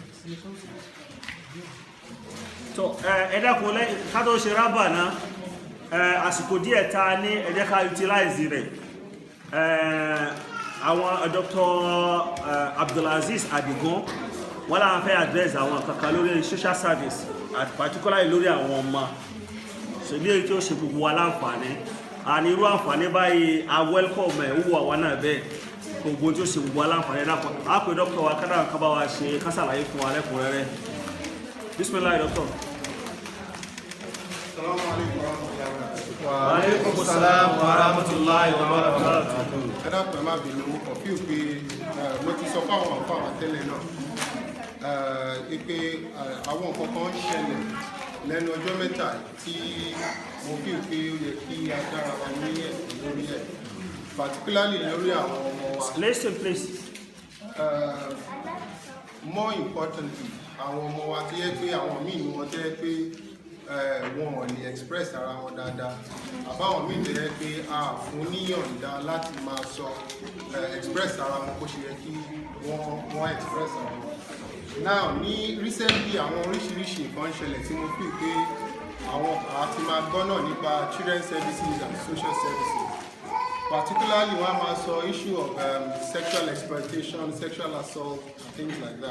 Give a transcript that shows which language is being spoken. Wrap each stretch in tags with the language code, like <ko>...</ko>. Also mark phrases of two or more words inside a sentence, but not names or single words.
<yo>So ẹ dákun lẹ́ ká tó ṣe rábà náà àsìkò díẹ̀ ta ní ẹ jẹ́ ká utilize rẹ̀ àwọn Dr. Abdulaziz Adigun wọ́n láwọn fẹ́ address àwọn kankan lórí</yo> <en>social service</en> <yo>àti particularly lórí àwọn ọmọ so ilé tí ó ṣe gbogbo wa láǹfààní àní irú àǹfààní báyìí a welcome ẹ̀ wúwo àwọn náà bẹ́ẹ̀ gbogbo tí ó ṣe gbogbo wa láǹfààní náà á pè dókítà wa kádà kan bá wa ṣe kásàlàyé fún wa lẹ́kùnrẹ́rẹ́ bismillah dókítà.</yo> <ar>السلام عليكم ورحمة الله وبركاته. وعليكم السلام ورحمة الله وبركاته.</ar> <yo>Ẹ dákun ẹ má bínú ọ̀fíù pé mo ti sọ fáwọn àfáwọn tẹ́lẹ̀ náà pé àwọn nǹkan kan ń ṣẹlẹ̀ lẹ́nu ọjọ́ mẹ́ta tí mo fi pé ó yẹ kí a dára wa ní ẹ̀sìn lórí ẹ̀ particularly lórí àwọn ọmọ wa.</yo> <en>Listen please. More importantly</en> <yo>àwọn ọmọ wa tó yẹ pé àwọn míì ni wọ́n tẹ́ pé wọn ò lè express ara wọn dáadáa àbáwọn míì tó yẹ pé a fún níyọ̀ǹda láti máa sọ express ara wọn bó ṣe yẹ kí wọ́n express ara wọn. Now ní recently àwọn oríṣiríṣi nǹkan ṣẹlẹ̀ tí mo fi pé àwọn àti máa gbọ́ náà nípa</yo> <en>children services and social services particularly</en> <yo>wọ́n máa sọ</yo> <en>issue of sexual exploitation, sexual assault and things like that.</en>